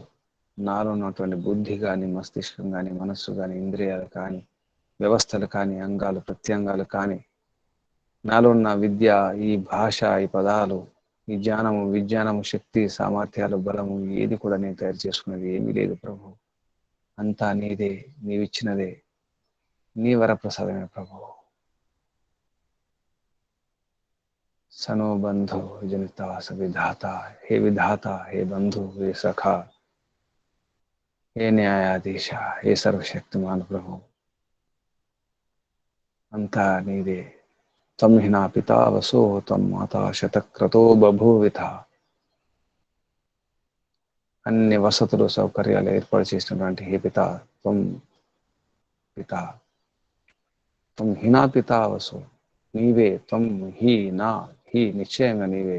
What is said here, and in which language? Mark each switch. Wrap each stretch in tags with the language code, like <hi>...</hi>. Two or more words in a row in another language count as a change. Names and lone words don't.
<te>నాలో ఉన్నటువంటి బుద్ధి కానీ, మస్తిష్కం కానీ, మనస్సు కానీ, ఇంద్రియాలు కానీ, వ్యవస్థలు కానీ, అంగాలు, ప్రత్యంగాలు కానీ నాలో ఉన్న విద్య, ఈ భాష, ఈ పదాలు, ఈ జ్ఞానము, విజ్ఞానము, శక్తి, సామర్థ్యాలు, బలము ఏది కూడా నేను తయారు చేసుకున్నది ఏమీ లేదు ప్రభు. అంతా నీదే, నీవిచ్చినదే, నీ వరప్రసాదమే ప్రభు.</te> <sa>सनो बंधु जनिता विधाता, हे विधाता, हे बंधु, हे सखा, हे न्यायाधीश, हे सर्वशक्तिमान प्रभु,</sa> <te>అంతా నీదే.</te> <sa>तम हिना पिता वसो तम माता శతక్రతో బభూవిత.</sa> <te>అన్ని వసతులు సౌకర్యాలు ఏర్పాటు చేసినటువంటి</te> <sa>హే పిత, త్వం పిత, త్వం హినా పిత వసు,</sa> <te>నీవే.</te> <sa>త్వం హి నా,</sa> <te>హి నిశ్చయంగా నీవే.</te>